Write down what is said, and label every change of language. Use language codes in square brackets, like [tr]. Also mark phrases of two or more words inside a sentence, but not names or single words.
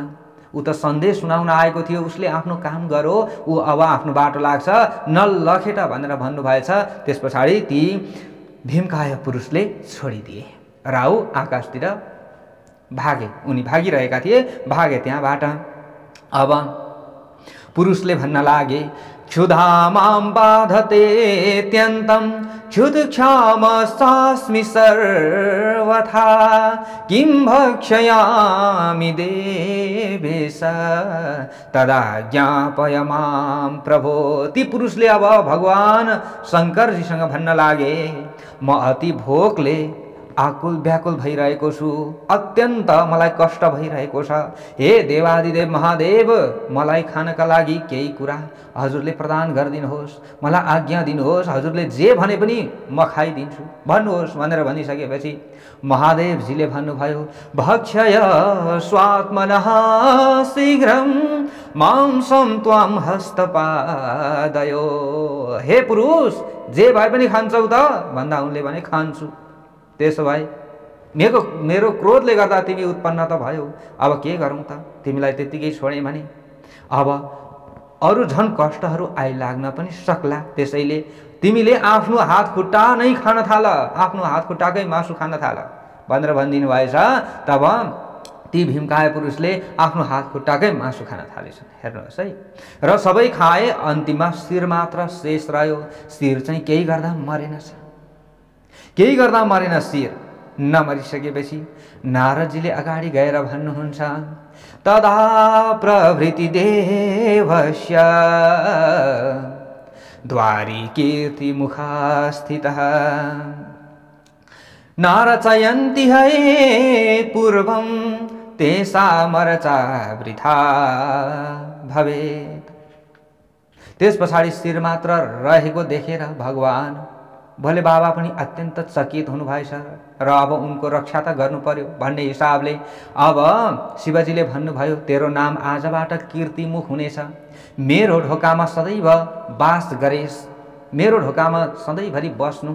[ne] ऊ त सन्देश सुनाउन आएको थियो, उसले आफ्नो काम गरो, ऊ अब आफ्नो बाटो लाग्छ, नलखेट भनेर भन्नुभएछ। त्यस पछाडि ती भीमकाय पुरुषले छोडिदिए। राहु आकाशतिर भागे। उनी भागिरहेका थिए, भागे त्यहाँबाट। अब पुरुषले भन्न लागे, [sa] क्षुधा मां बाधतेत्यन्तं क्षुधक्षामस्मि सर्वथा किं भक्षयामि देवेश तदा ज्ञापय मां प्रभो। [ne] ती पुरुषले अब भगवान शङ्करजीसँग भन्न लागे, म अति भोकले आकुल व्याकुल भइरहेको छु, अत्यन्त मलाई कष्ट भइरहेको छ। हे देवादिदेव महादेव, मलाई खानका लागि केही कुरा हजुरले प्रदान गरिदिनुहोस्, मलाई आज्ञा दिनुहोस्, हजुरले जे भने पनि म खाइदिन्छु भन्नुहोस् भनेर भनिसकेपछि महादेवजीले भन्नुभयो, [sa] भक्षय स्वात्मनः शीघ्रं मांसं त्वां हस्तपादयो। [ne] हे पुरुष, जे भए पनि खान्छौ त भन्दा उनले भने खान्छु। त्यसो भए मेरो क्रोधले गर्दा तिमी उत्पन्न त भयो, अब के गरौँ त? तिमीलाई त्यतिकै छोडेँ भने अब अरू झन् कष्टहरू आइलाग्न पनि सक्ला। त्यसैले तिमीले आफ्नो हात खुट्टा नै खान थाल, आफ्नो हात खुट्टाकै मासु खान थाल भनेर भनिदिनु भएछ। तब ती भीमकाय पुरुषले आफ्नो हात खुट्टाकै मासु खान थालेछन्। हेर्नुहोस् है। र सबै खाए, अन्तिममा शिर मात्र शेष रह्यो। शिर चाहिँ केही गर्दा मरेनछ, केही गर्दा मरेन शिर। नमरिसकेपछि नारदजीले अगाडि गएर भन्नुहुन्छ, [sa] तदा प्रभृति देवस्य द्वारी कीर्ति मुखास्थितः नारचयन्ति है पूर्वं तेसा मर्चा वृथा भवेत्। [ne] त्यस पछाडि शिर मात्र रहेको देखेर भगवान भोले बाबा पनि अत्यन्त चकित हुनुभएछ र अब उनको रक्षा त गर्नु पर्यो भन्ने हिसाबले अब शिवजीले भन्नुभयो, तेरो नाम आजबाट कीर्तिमुख हुनेछ। मेरो ढोकामा सदैव वास गरेस्, मेरो ढोकामा सधैँभरि बस्नु।